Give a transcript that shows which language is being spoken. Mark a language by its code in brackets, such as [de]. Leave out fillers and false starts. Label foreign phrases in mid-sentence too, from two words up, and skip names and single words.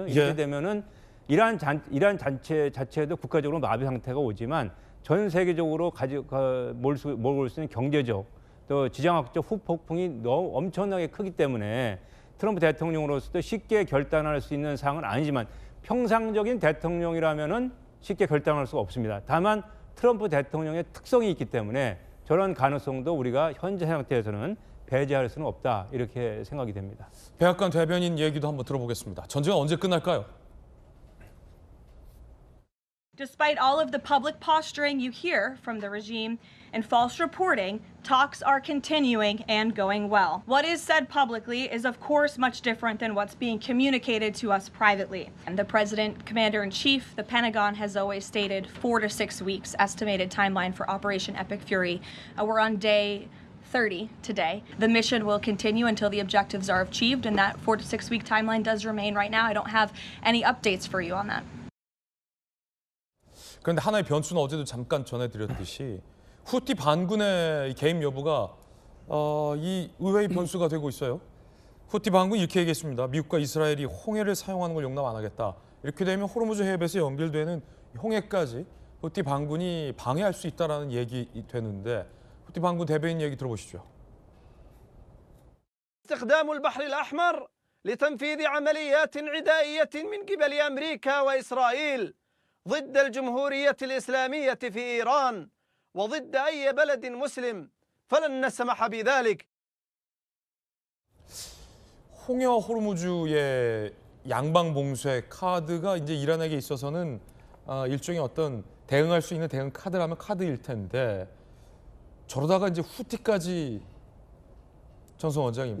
[ko] 이렇게 되면은 이란 전체 자체도 국가적으로 마비 상태가 오지만 전 세계적으로 몰고 올 수 있는 경제적 또 지정학적 후폭풍이 너무 엄청나게 크기 때문에 트럼프 대통령으로서도 쉽게 결단할 수 있는 사항은 아니지만 평상적인 대통령이라면은 쉽게 결단할 수가 없습니다. 다만 트럼프 대통령의 특성이 있기 때문에 저런 가능성도 우리가 현재 상태에서는 배제할 수는 없다 이렇게 생각이 됩니다. 백악관 대변인 얘기도 한번 들어보겠습니다. 전쟁은 언제 끝날까요? [en] Despite all of the public posturing you hear from the regime and false reporting, talks are continuing and going well. What is said publicly is, of course, much different than what's being communicated to us privately. And the President, Commander-in-Chief, the Pentagon has always stated 4 to 6 weeks estimated timeline for Operation Epic Fury. We're on day 30 today. The mission will continue until the objectives are achieved, and that 4 to 6 week timeline does remain right now. I don't have any updates for you on that. [ko] 그런데 하나의 변수는 어제도 잠깐 전해드렸듯이 후티 반군의 개입 여부가 이 의외의 변수가 되고 있어요. 후티 반군이 이렇게 얘기했습니다. 미국과 이스라엘이 홍해를 사용하는 걸 용납 안 하겠다. 이렇게 되면 호르무즈 해협에서 연결되는 홍해까지 후티 반군이 방해할 수 있다는 얘기 되는데 후티 반군 대변인 얘기 들어보시죠. [ar] استخدام البحر الأحمر لتنفيذ عمليات عدائية من قبل أمريكا وإسرائيل ضد الجمهورية الإسلامية في إيران وضد أي بلد مسلم فلن نسمح بذلك. [ko] 홍해와 호르무즈의 양방 봉쇄 카드가 이제 이란에게 있어서는 일종의 어떤 대응할 수 있는 대응 카드라면 카드일 텐데 저러다가 이제 후티까지 전성 원장님